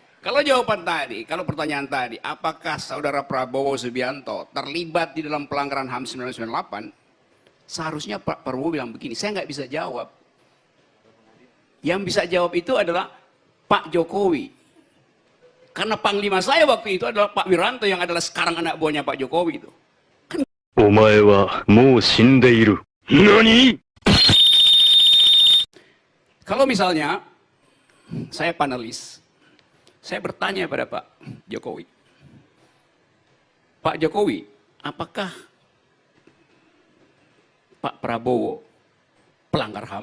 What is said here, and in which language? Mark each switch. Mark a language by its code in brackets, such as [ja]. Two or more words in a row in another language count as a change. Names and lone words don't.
[id] Kalau jawaban tadi, kalau pertanyaan tadi, apakah saudara Prabowo Subianto terlibat di dalam pelanggaran HAM 1998? Seharusnya Pak Prabowo bilang begini, saya nggak bisa jawab. Yang bisa jawab itu adalah Pak Jokowi. Karena panglima saya waktu itu adalah Pak Wiranto yang adalah sekarang anak buahnya Pak Jokowi itu. Kan... [ja] お前はもう死んでいる. Nani? [id] Kalau misalnya saya panelis, saya bertanya pada Pak Jokowi. Pak Jokowi, apakah Pak Prabowo pelanggar HAM?